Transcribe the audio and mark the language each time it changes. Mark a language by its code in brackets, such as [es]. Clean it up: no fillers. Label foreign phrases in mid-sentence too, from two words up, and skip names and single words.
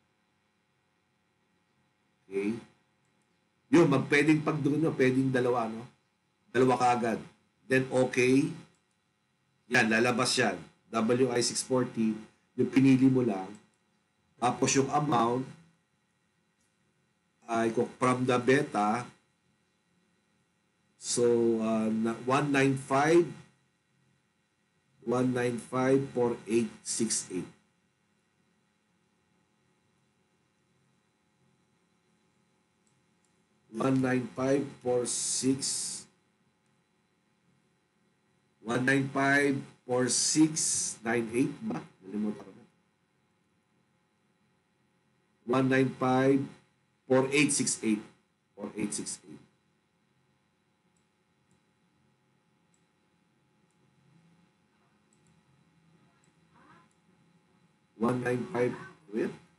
[tl] Okay. Yun, pwedeng pag doon, no? Pwedeng dalawa, no? Dalawa kaagad. Then, okay. Yan, lalabas yan. WI 640. Yung pinili mo lang. Tapos yung amount ay from the beta. So, 195 1954868. One nine five four six 1954698 ba? Nalimutan ko na. 195, 4868. 4868. 195, wait.